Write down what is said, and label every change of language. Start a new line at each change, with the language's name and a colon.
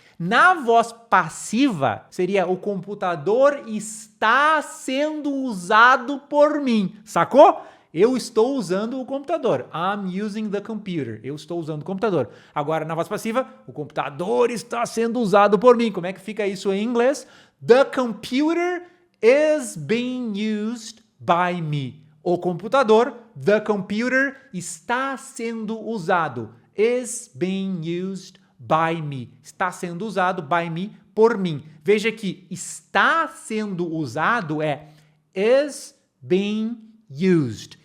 Portuguese: Na voz passiva, seria o computador está sendo usado por mim, sacou? Eu estou usando o computador.
English: I'm using the computer.
Portuguese: Eu estou usando o computador. Agora, na voz passiva, o computador está sendo usado por mim. Como é que fica isso em inglês?
English: The computer is being used by me.
Portuguese: O computador,
English: the computer,
Portuguese: está sendo usado.
English: Is being used by me.
Portuguese: Está sendo usado
English: by me,
Portuguese: por mim. Veja que está sendo usado é
English: is being used.